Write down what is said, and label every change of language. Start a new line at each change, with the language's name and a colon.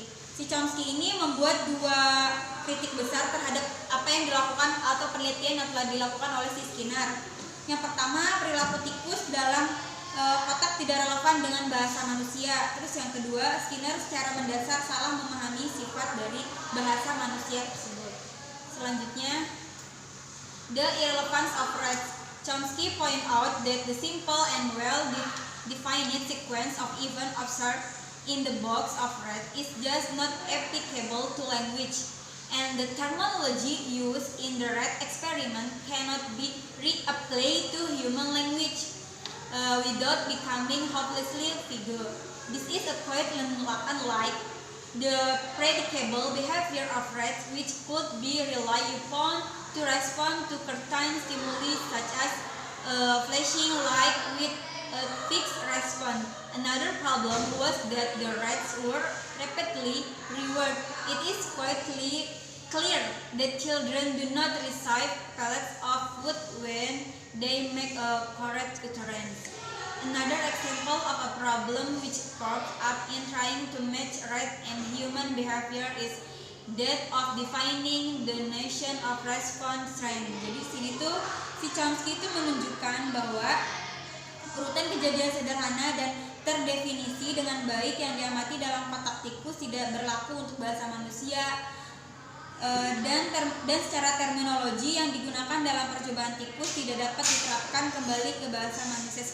Indonesian: Si Chomsky ini membuat dua kritik besar terhadap apa yang dilakukan atau penelitian yang telah dilakukan oleh si Skinner. Yang pertama, perilaku tikus dalam kotak tidak relevan dengan bahasa manusia. Terus yang kedua, Skinner secara mendasar salah memahami sifat dari bahasa manusia tersebut. Selanjutnya,
English: the irrelevance of rats. Chomsky point out that the simple and well-defined sequence of events observed in the box of rats is just not applicable to language, and the terminology used in the rat experiment cannot be reapplied to human language without becoming hopelessly vague. This is quite unlike the predictable behavior of rats, which could be relied upon to respond to certain stimuli such as flashing light with a fixed response. Another problem was that the rats were repeatedly rewarded. It is quite clear that children do not receive pellets of food when they make a correct utterance. Another example of a problem which crops up in trying to match right and human behavior is that of defining the notion of response strength.
Indonesian: Jadi sini tuh si Chomsky itu menunjukkan bahwa urutan kejadian sederhana dan terdefinisi dengan baik yang diamati dalam kotak tikus tidak berlaku untuk bahasa manusia. Dan secara terminologi yang digunakan dalam percobaan tikus tidak dapat diterapkan kembali ke bahasa manusia.